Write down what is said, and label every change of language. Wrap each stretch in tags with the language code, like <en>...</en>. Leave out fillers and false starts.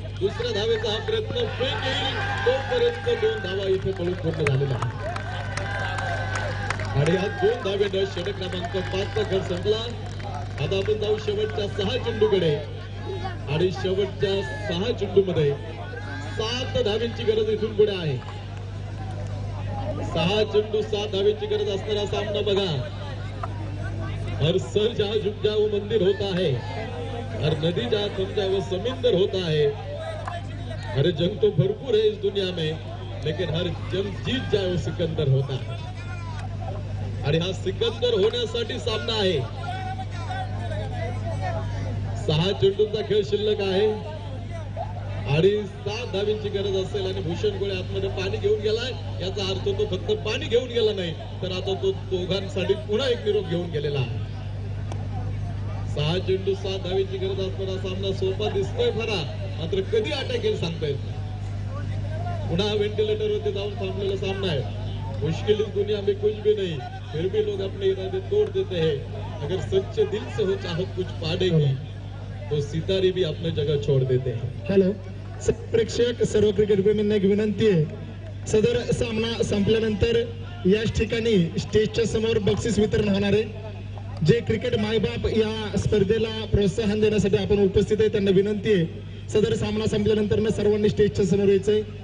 <mr>दुसऱ्या धावेचा हा प्रयत्न फेक येईल तोपर्यंत 2 धावा इथे पळून पूर्ण झालेला आहे आणि या 2 धावेनं षटक क्रमांक 5 चा खेळ संपला. आता आपण जाऊ शेवटच्या 6 चेंडूकडे आणि शेवटच्या 6 चेंडू मध्ये 7 धावींची गरज इथून पुढे आहे. 6 चेंडू 7 धावींची गरज असणारा सामना बघा.</mr> <hi>हर सर जहां झुक जाए वो मंदिर होता है, हर नदी जहां थम जाए वो समुंदर होता है. अरे जंग तो भरपूर है इस दुनिया में, लेकिन हर जंग जीत जाए वो सिकंदर होता है.</hi> <mr>आणि हा सिकंदर होण्यासाठी सामना आहे. 6 चेंडूंचा खेळ शिल्लक आहे आणि 7 धावींची गरज असेल आणि भूषण गोळे आतमध्ये पाणी घेऊन गेलाय. याचा अर्थ तो फक्त पाणी घेऊन गेला नाही तर आता तो दोघांसाठी पुन्हा एक निरोप घेऊन गेलेला आहे. 6 चेंडू 7 धावींची गरज असणारा सामना सोपा दिसतोय खरा, मात्र कधी अटॅक येईल सांगता येत. पुन्हा व्हेंटिलेटर वरती जाऊन थांबलेला सामना आहे.</mr> <hi>मुश्किल इस दुनिया में कुछ भी नहीं, फिर भी लोग अपने इरादे तोड़ देते हैं. अगर सच्चे दिल से हो चाहत कुछ पाने की, तो सितारे भी अपनी जगह छोड़ देते हैं.</hi> <mr>हॅलो प्रेक्षक, सर्व क्रिकेट प्रेमींना एक विनंती आहे. सदर सामना संपल्यानंतर याच ठिकाणी स्टेजच्या समोर बक्षीस वितरण होणार आहे. जे क्रिकेट मायबाप या स्पर्धेला प्रोत्साहन देण्यासाठी आपण उपस्थित आहे त्यांना विनंती आहे, सदर सामना संपल्यानंतर सर्वांनी स्टेजच्या समोर यायचंय.</mr>